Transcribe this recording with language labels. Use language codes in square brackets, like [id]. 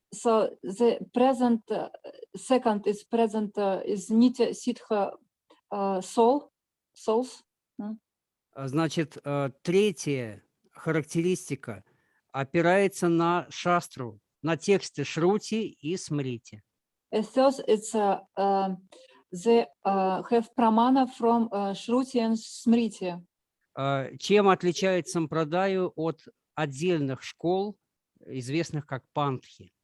[en] So the present, second is present is Nitya Siddha souls. [ru] Значит, третья характеристика опирается на шастру, на тексты Шрути и Смрити. [en] As thus, it's they have pramana from Shruti and Smriti. [ru] Чем отличает сампрадаю от отдельных школ, известных как пантхи?